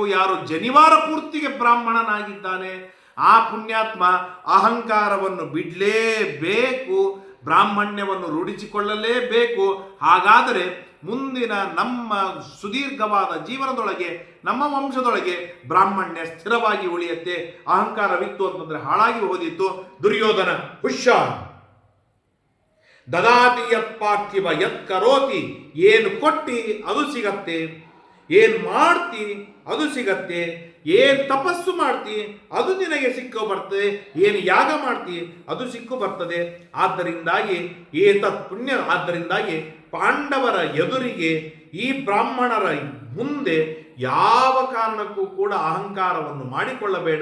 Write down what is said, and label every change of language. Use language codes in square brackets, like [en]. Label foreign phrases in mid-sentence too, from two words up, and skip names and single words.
[kn] ಯಾರು ಜನಿವಾರ ಪೂರ್ತಿಗೆ ಬ್ರಾಹ್ಮಣನಾಗಿದ್ದಾನೆ ಆ ಪುಣ್ಯಾತ್ಮ ಅಹಂಕಾರವನ್ನು ಬಿಡಲೇಬೇಕು, ಬ್ರಾಹ್ಮಣ್ಯವನ್ನು ರೂಢಿಸಿಕೊಳ್ಳಲೇಬೇಕು. ಹಾಗಾದರೆ ಮುಂದಿನ ನಮ್ಮ ಸುದೀರ್ಘವಾದ ಜೀವನದೊಳಗೆ, ನಮ್ಮ ವಂಶದೊಳಗೆ ಬ್ರಾಹ್ಮಣ್ಯ ಸ್ಥಿರವಾಗಿ ಉಳಿಯುತ್ತೆ. ಅಹಂಕಾರವಿತ್ತು ಅಂತಂದ್ರೆ ಹಾಳಾಗಿ ಹೋದಿತ್ತು. ದುರ್ಯೋಧನ ಹುಷಾರ್. [sa] ದದಾತಿ ಯತ್ ಪಾರ್ಥಿವ ಯತ್ ಕರೋತಿ, [kn] ಏನು ಕೊಟ್ಟಿ ಅದು ಸಿಗತ್ತೆ, ಏನು ಮಾಡ್ತಿ ಅದು ಸಿಗತ್ತೆ, ಏನು ತಪಸ್ಸು ಮಾಡ್ತಿ ಅದು ನಿನಗೆ ಸಿಕ್ಕು ಬರ್ತದೆ, ಏನು ಯಾಗ ಮಾಡ್ತಿ ಅದು ಸಿಕ್ಕು ಬರ್ತದೆ. ಆದ್ದರಿಂದಾಗಿ [sa] ಏತತ್ ಪುಣ್ಯ. [kn] ಆದ್ದರಿಂದಾಗಿ ಪಾಂಡವರ ಎದುರಿಗೆ, ಈ ಬ್ರಾಹ್ಮಣರ ಮುಂದೆ ಯಾವ ಕಾರಣಕ್ಕೂ ಕೂಡ ಅಹಂಕಾರವನ್ನು ಮಾಡಿಕೊಳ್ಳಬೇಡ.